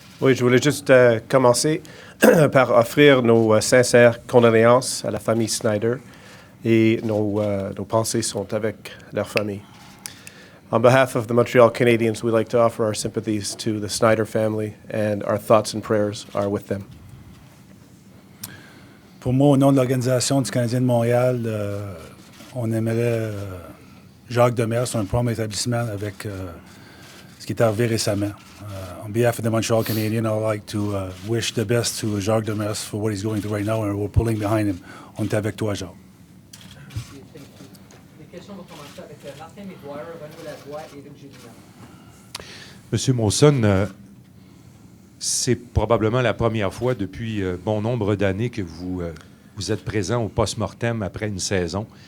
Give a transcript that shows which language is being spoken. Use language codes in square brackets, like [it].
[fr] Oui, je voulais juste commencer par offrir nos sincères condoléances à la famille Snyder et nos pensées sont avec leur famille. [en] On behalf of the Montreal Canadiens, we'd like to offer our sympathies to the Snyder family and our thoughts and prayers are with them. [fr] Pour moi, au nom de l'Organisation du Canadien de Montréal, on aimerait Jacques Demers, un prompt établissement avec ce qui est arrivé récemment. [en] On behalf of the Montreal Canadiens, I would like to wish the best to Jacques Demers for what he's going through right now, and we're pulling behind him. [fr] On est avec toi, Jacques. Les questions vont commencer avec Martin Maguire, Renaud Lavoie et Luc Gélina. Monsieur Molson, c'est probablement la première fois depuis bon nombre d'années que vous êtes présent au post-mortem après une saison.